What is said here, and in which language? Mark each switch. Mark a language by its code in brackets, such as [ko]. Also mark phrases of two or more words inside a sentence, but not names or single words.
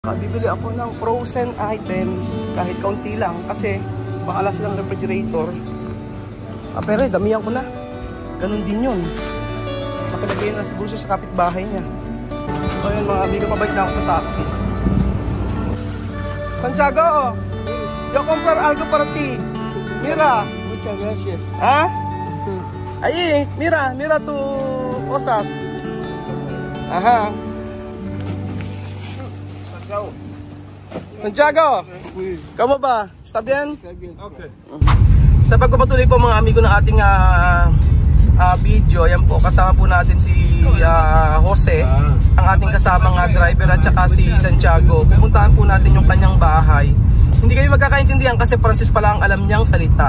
[tl] Bibili ako ng [en] frozen items [tl] kahit kaunti lang kasi baka alas ng refrigerator. Pero damihan ko na. Ganun din yun. Pakilagay na siguro siya sa kapitbahay niya. So yun mga amigo, pabalik na ako sa taxi. [es] Santiago, yo comprar algo para ti. Mira. Muchas gracias. ¿Ah? Ahí, mira tu cosas. Ajá. Santiago, kamu ba? Está bien? Okay. [tl] Sa pagpapatuloy po mga amigo ng ating video, yan po, kasama po natin si Jose, ang ating kasamang driver at saka si Santiago. Pupuntahan po natin yung kanyang bahay. Hindi kayo magkakaintindihan kasi Francis pala ang alam niyang salita.